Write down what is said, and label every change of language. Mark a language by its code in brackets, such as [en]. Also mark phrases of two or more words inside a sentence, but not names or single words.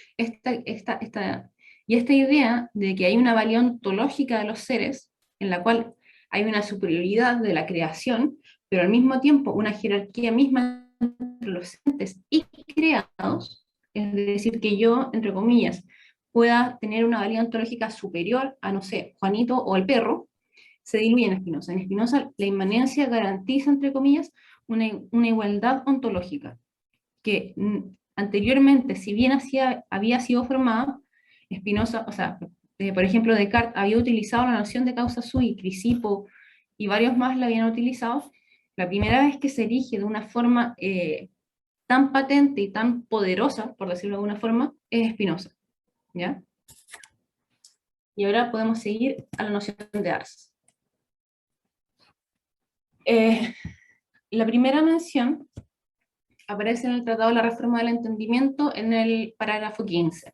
[es] Y esta idea de que hay una valía ontológica de los seres, en la cual hay una superioridad de la creación, pero al mismo tiempo una jerarquía misma entre los entes y creados, es decir, que yo, entre comillas, pueda tener una valía ontológica superior a, no sé, Juanito o el perro, se diluye en Spinoza. En Spinoza, la inmanencia garantiza, entre comillas, una igualdad ontológica, que anteriormente, si bien había sido formada, Spinoza, o sea, por ejemplo, Descartes había utilizado la noción de [la] causa sui, [es] Crisipo y varios más la habían utilizado. La primera vez que se erige de una forma tan patente y tan poderosa, por decirlo de alguna forma, es Spinoza, ¿ya? Y ahora podemos seguir a la noción de ars. La primera mención aparece en el Tratado de la Reforma del Entendimiento en el parágrafo 15.